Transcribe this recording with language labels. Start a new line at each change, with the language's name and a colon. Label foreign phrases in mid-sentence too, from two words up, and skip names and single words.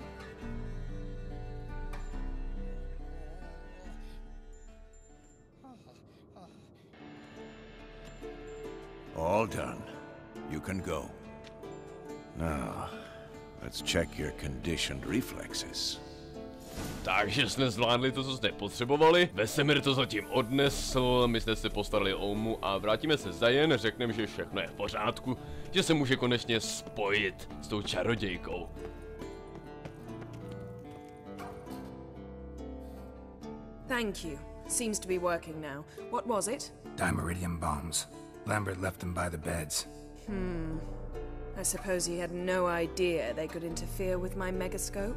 English: All done. You can go. Now, let's check your conditioned reflexes.
Czech: Takže jsme zvládli to, co jste potřebovali. Vesemir to zatím odnesl, my jsme se postarali o Umu a vrátíme se za Jen, řekneme, že všechno je v pořádku, že se může konečně spojit s tou čarodějkou.
English: Thank you. Seems to be working now. What was it? Dimeridium bombs. Lambert left them by the beds. I suppose he had no idea they could interfere with my megascope?